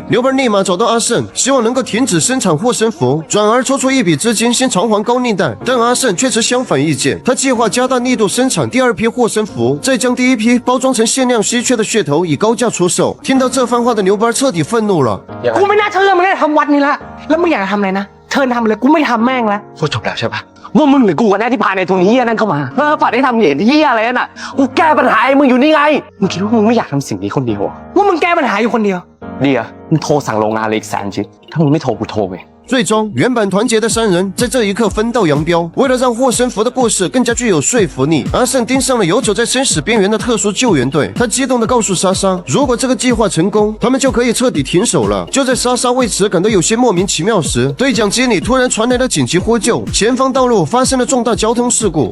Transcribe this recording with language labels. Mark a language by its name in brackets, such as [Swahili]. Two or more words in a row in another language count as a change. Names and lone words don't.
[Chinese] 牛班立马找到阿胜，希望能够停止生产护身符，转而抽出一笔资金先偿还高利贷。但阿胜却持相反意见，他计划加大力度生产第2批护身符，再将第1批包装成限量稀缺的噱头，以高价出售。听到这番话的牛班彻底愤怒了。 [Thai] กูไม่น่าเชื่อมึงได้ทำวัดนี่ละแล้วมึงอยากทำอะไรนะเชิญทำเลยกูไม่ทำแม่งแล้ว พูดจบแล้วใช่ปะว่ามึงหรือกูกันแน่ที่พาในทุนเฮียนั่นเข้ามาฝันให้ทำเหรียญเฮียอะไรนั่นน่ะกูแก้ปัญหาให้มึงอยู่นี่ไงมึงคิดว่ามึงไม่อยากทำสิ่งนี้คนเดียว ว่ามึงแก้ปัญหาอยู่คนเดียว ดีอะมึงโทรสั่งโรงงานเลยอีก100,000 ชิ้นถ้ามึงไม่โทรกูโทรเอง [Chinese] 最终，原本团结的3人在这一刻分道扬镳。为了让护身符的故事更加具有说服力，阿胜盯上了游走在生死边缘的特殊救援队。他激动地告诉莎莎，如果这个计划成功，他们就可以彻底停手了。就在莎莎为此感到有些莫名其妙时，对讲机里突然传来了紧急呼救，前方道路发生了重大交通事故。